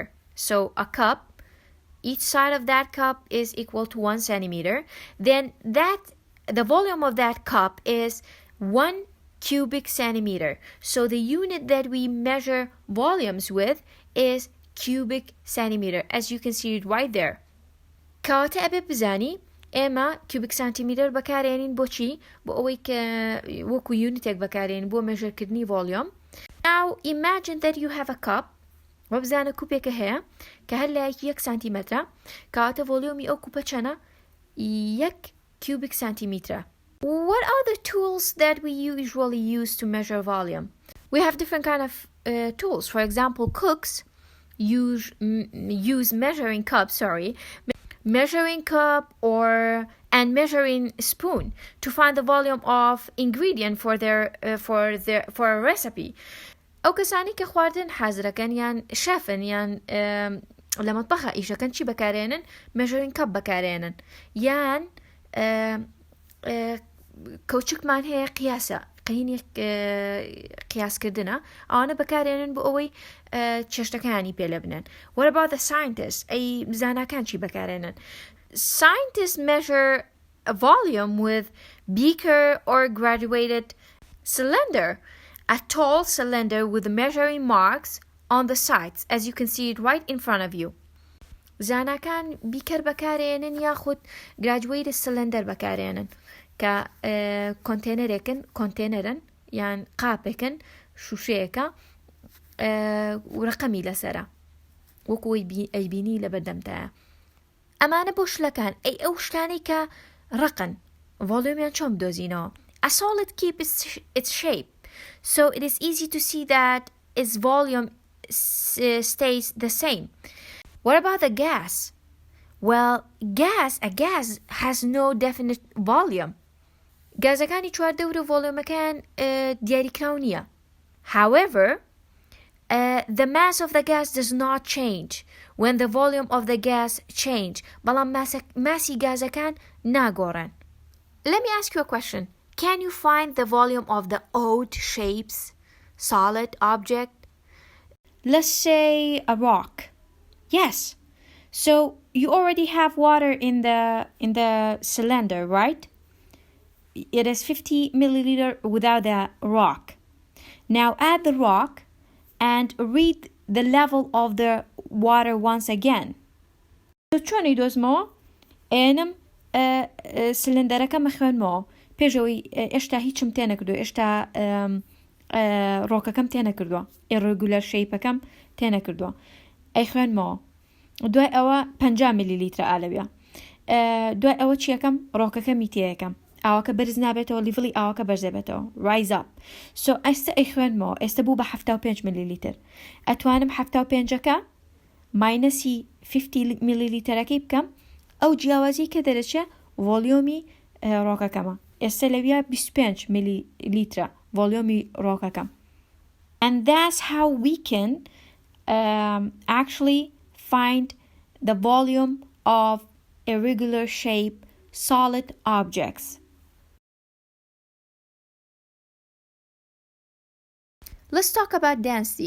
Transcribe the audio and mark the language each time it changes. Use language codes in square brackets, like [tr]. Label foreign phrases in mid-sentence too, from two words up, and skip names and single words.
[en] So a cup, each side of that cup is equal to 1 centimeter. Then the volume of that cup is 1 cubic centimeter. So the unit that we measure volumes with is cubic centimeter, as you can see it right there. [ckb] کەواتە ئەبێ بزانی ئێمە [en] cubic centimeter [ckb] بەکارێنین بۆچی؟ بۆ ئەوەی کە وەکو یونیتێک بەکارێنین بۆ مێژەرکردنی volume. [en] Now imagine that you have a cup. [ckb] وەبزانە کوپێکە هەیە کە هەر لایەکی 1 سانتیمەترە. کەواتە ڤۆلیۆمی ئەو کوپە چەنە؟ [en] 1 cubic centimeter. What are the tools that we usually use to measure volume? We have different kind of tools. For example, cooks use measuring cups, measuring cup and measuring spoon to find the volume of ingredient for a recipe. [ckb] ئەو کەسانی کە خواردن حازرەکەن یان شەفن یان لە مەتبەخە ئیشەکەن چی بەکارێنن؟ [en] measuring cup [ckb] بەکارێنن یان کەوچکمان هەیە قیاسە قینی قیاسکردنە ئەوانە بەکارێنن بۆ ئەوەی چێشتەکانی پێلە بنن. [en] What about the scientists؟ [ckb] ئەی زاناکان چی بەکارێنن؟ [en] Scientists measure a volume with beaker or graduated cylinder, a tall cylinder with measuring marks on the sides, as you can see it right in front of you. [ckb] زاناکان بیکەر بەکارێنن یاخود [en] graduated cylinder [ckb] بەکارێنن کە کۆنتێنەرن یان قاپێکن شوشەیەکە و ڕقەمی لەسەرە وەکو ئەیبینی لە بەردەمتایە. ئەمانە بۆ شلەکان ئەو شتانەی کە ڕقن ڤۆلیۆمیان چۆن بدۆزینەوە. [en] A solid keeps its shape, so it is easy to see that its volume stays the same. What about the gas? Well, a gas has no definite volume. [ckb] گازەکانی چواردەور و ڤۆلیۆمەکان دیاریکراو نییە. [en] However, the mass of the gas does not change when the volume of the gas change. [ckb] بەڵام ماسی گازەکان ناگۆڕن. [en] Let me ask you a question. Can you find the volume of the odd shapes, solid object? Let's say a rock. Yes. So you already have water in the cylinder, right? It is 50 milliliter without the rock. Now add the rock and read the level of the water once again. [ckb] So چۆنی دۆزمەوە؟ ئێنم سلندەرەکە مەخوێنمەوە پێشەوەی ئێشتا هیچم تێنەکردو ئێشتا ڕۆکەکەم تێنەکردووە ئێڕگولەر شەیپەکەم تێنەکردووە ئەی خوێنمەوە دوای ئەوە 50 میلیلیترە ئالەویە دوای ئەوە چیەکەم ڕۆکەکەمی تێیەکەم ئاوەکە بەرز نابێتەوە لیڤڵی ئاوەکە بەرز دەبێتەوە [en] rise up. [ckb] So ئێستا ئەی خوێنمەوە ئێستا بوو بە 75 میلیلیتر ئەتوانم 75ەکە ماینەسی 50 میلیلیترەکەی بکەم ئەو جیاوازی کە دەرەچێ ڤۆلیۆمی ڕۆکەکەمە ئێستا لەویە 25 میلیلیترە ڤۆلیۆمی ڕۆکەکەم. [en] And that's how we can actually find the volume of irregular shape solid objects. Let's talk about density.